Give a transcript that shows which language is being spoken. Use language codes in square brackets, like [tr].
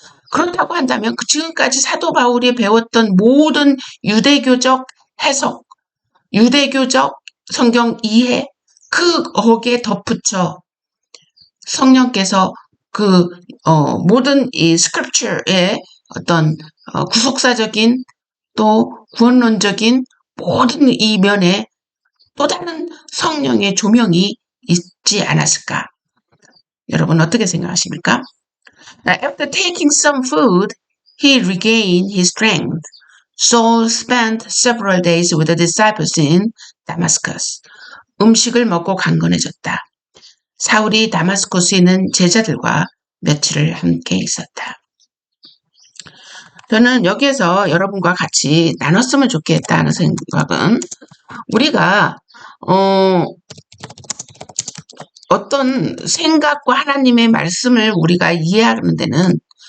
[ko] 그렇다고 한다면 지금까지 사도 바울이 배웠던 모든 유대교적 해석, 유대교적 성경 이해, 거기에 덧붙여 성령께서 모든 이 스크립처의 어떤 구속사적인 또 구원론적인 모든 이 면에 또 다른 성령의 조명이 있지 않았을까? 여러분 어떻게 생각하십니까? [en] After taking some food, he regained his strength. Saul spent several days with the disciples in Damascus. [ko] 음식을 먹고 강건해졌다. 사울이 다마스코스에 있는 제자들과 며칠을 함께 있었다. 저는 여기에서 여러분과 같이 나눴으면 좋겠다는 생각은 우리가 어떤 생각과 하나님의 말씀을 우리가 이해하는 데는